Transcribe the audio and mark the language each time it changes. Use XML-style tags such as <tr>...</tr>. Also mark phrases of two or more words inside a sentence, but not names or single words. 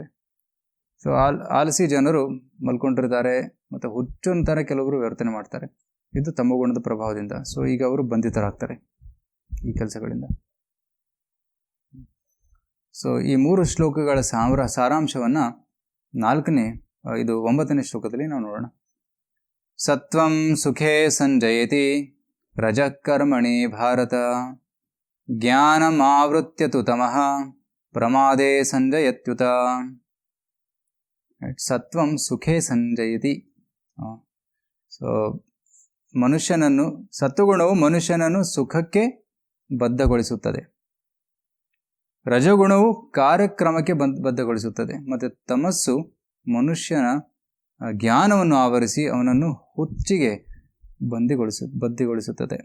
<kn>ಸೊ ಆಲಸಿ ಜನರು ಮಲ್ಕೊಂಡಿರ್ತಾರೆ ಮತ್ತು ಹುಚ್ಚುಂತರ ಕೆಲವರು ವರ್ತನೆ ಮಾಡ್ತಾರೆ. ಇದು ತಮೋಗುಣದ ಪ್ರಭಾವದಿಂದ. ಸೊ ಈಗ ಅವರು ಬಂಧಿತರಾಗ್ತಾರೆ ಈ ಕೆಲಸಗಳಿಂದ. ಸೊ ಈ 3 ಶ್ಲೋಕಗಳ ಸಾರಾಂಶವನ್ನು 9ನೇ ಶ್ಲೋಕದಲ್ಲಿ ನಾವು ನೋಡೋಣ.</kn> <sa>ಸತ್ವಂ ಸುಖೇ ಸಂಜಯತಿ ರಜಃ ಕರ್ಮಣಿ ಭಾರತ, ಜ್ಞಾನಮಾವೃತ್ಯ ತು ತಮಃ ಪ್ರಮಾದೇ ಸಂಜಯತ್ಯುತ. ಸತ್ವಂ ಸುಖೇ ಸಂಜಯತಿ.</sa> <kn>ಸೊ ಸತ್ವಗುಣವು ಮನುಷ್ಯನನ್ನು ಸುಖಕ್ಕೆ ಬದ್ಧಗೊಳಿಸುತ್ತದೆ. ರಜಗುಣವು ಕಾರ್ಯಕ್ರಮಕ್ಕೆ ಬದ್ಧಗೊಳಿಸುತ್ತದೆ. ಮತ್ತು ತಮಸ್ಸು ಮನುಷ್ಯನ ಜ್ಞಾನವನ್ನು ಆವರಿಸಿ ಅವನನ್ನು ಹುಚ್ಚಿಗೆ ಬದ್ಧಿಗೊಳಿಸುತ್ತದೆ.</kn>